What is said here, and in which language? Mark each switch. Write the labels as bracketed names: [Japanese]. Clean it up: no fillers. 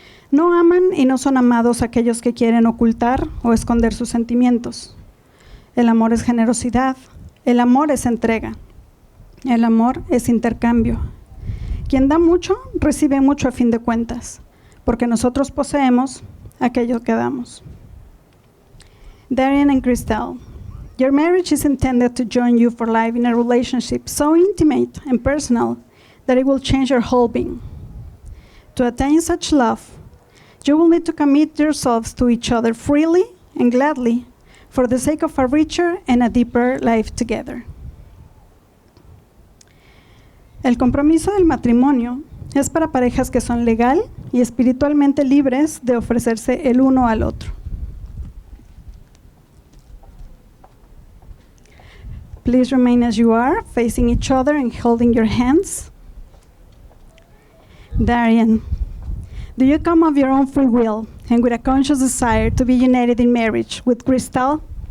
[Spanish] No aman y no son amados aquellos que quieren ocultar o esconder sus sentimientos. El amor es generosidad. El amor es entrega. El amor es intercambio. Quien da mucho, recibe mucho a fin de cuentas, porque nosotros poseemos aquello que damos. [English] Darian and Christelle, your marriage is intended to join you for life in a relationship so intimate and personal that it will change your whole being. To attain such love, you will need to commit yourselves to each other freely and gladly for the sake of a richer and a deeper life together. [Spanish] El compromiso del matrimonio es para parejas que son legal y espiritualmente libres de ofrecerse el uno al otro. [English] Please remain as you are, facing each other and holding your hands. Darian, do you come of your own free will and with a conscious desire to be united in marriage with Christelle?